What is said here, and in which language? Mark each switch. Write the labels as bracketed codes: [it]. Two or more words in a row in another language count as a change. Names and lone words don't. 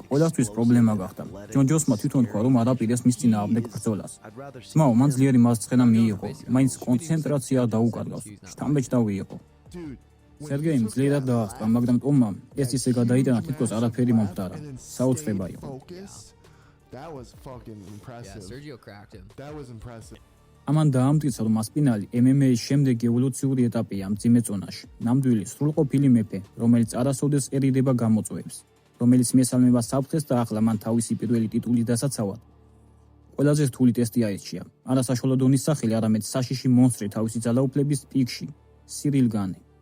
[ka] ყველასთვის პრობლემა გახდა. ჯონ ჯონსმა თვითონ თქვა, რომ არ აპირებს მის წინააღმდეგ ბრძოლას. ძმაო, მან ძლიერი მასწრენა მიიღო, მაინც კონცენტრაცია დაუკარგავს. შთამბეჭდავი იყო. სერგეიმ ძლიერად დაასწრა, მაგრამ ტომამ ეს ისე გადაიტანა, თითქოს არაფერი მომხდარა. საოცრება იყო. [en] That was fucking impressive. Yeah, Sergio cracked him. That was impressive. [ka] ამან დაამტკიცა, რომ ასპინალი MMA-ის შემდეგი ევოლუციური ეტაპია მძიმე წონაში. ნამდვილი სრულყოფილი მეფე, რომელიც არასოდეს ერიდება გამოწვევებს, რომელიც მიესალმება საფრთხეს და ახლა მან თავისი პირველი ტიტულის დასაცავად ყველაზე რთული ტესტი აირჩია. არა საშუალო დონის სახელი, არამედ საშიში მონსტრი თავისი ძალაუფლების პიკში, სირილ განი.